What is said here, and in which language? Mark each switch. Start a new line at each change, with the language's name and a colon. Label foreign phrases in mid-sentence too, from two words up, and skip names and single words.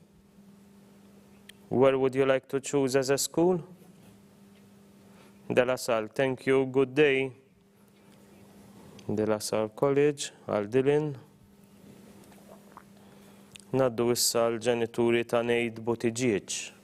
English: Where would you like to choose as a school? De La Salle, thank you. Good day.
Maltese: De La Salle College, għal Dylan. Naddu issa l-ġenituri ta' Nejd Buttigieg.